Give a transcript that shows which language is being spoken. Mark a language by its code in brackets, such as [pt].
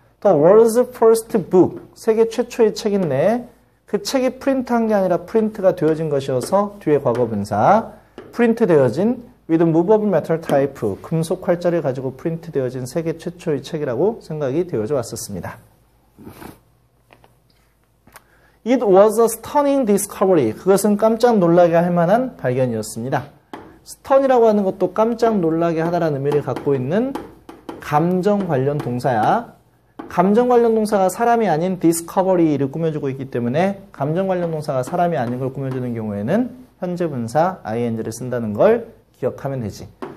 [ko] The world's first book, 세계 최초의 책인데 그 책이 프린트한 게 아니라 프린트가 되어진 것이어서 뒤에 과거분사, 프린트 되어진 with movable metal type, 금속 활자를 가지고 프린트 되어진 세계 최초의 책이라고 생각이 되어져 왔었습니다. [en] It was a stunning discovery. [ko] 그것은 깜짝 놀라게 할 만한 발견이었습니다. stun이라고 하는 것도 깜짝 놀라게 하다라는 의미를 갖고 있는 감정 관련 동사야. 감정 관련 동사가 사람이 아닌 discovery를 꾸며주고 있기 때문에 감정 관련 동사가 사람이 아닌 걸 꾸며주는 경우에는 현재 분사 ing를 쓴다는 걸 기억하면 되지.